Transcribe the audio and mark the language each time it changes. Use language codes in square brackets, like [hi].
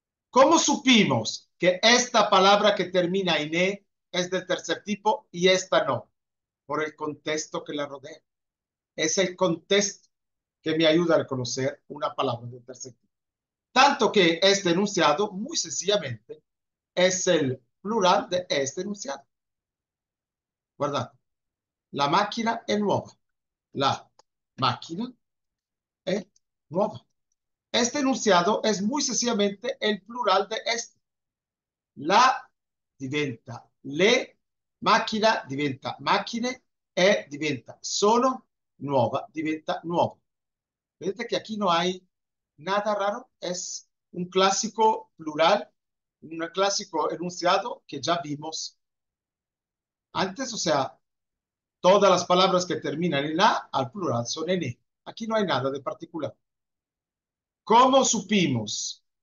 [es] ¿Cómo supimos que esta palabra que termina en E es del tercer tipo y esta no? Por el contexto que la rodea. Es el contexto que me ayuda a reconocer una palabra del tercer tipo. Tanto que este enunciado, muy sencillamente, es el plural de este enunciado. [it] Guardate, la máquina è nuova. La máquina è nuova. [es] Este enunciado es muy sencillamente el plural de este. [it] La diventa le, macchina diventa macchine, e diventa sono, nuova diventa nuovo. Vedete [es] que aquí no hay nada raro, es un clásico plural, un clásico enunciado que ya vimos antes, o sea, todas las palabras que terminan en A al plural son en E. Aquí no hay nada de particular. ¿Cómo supimos?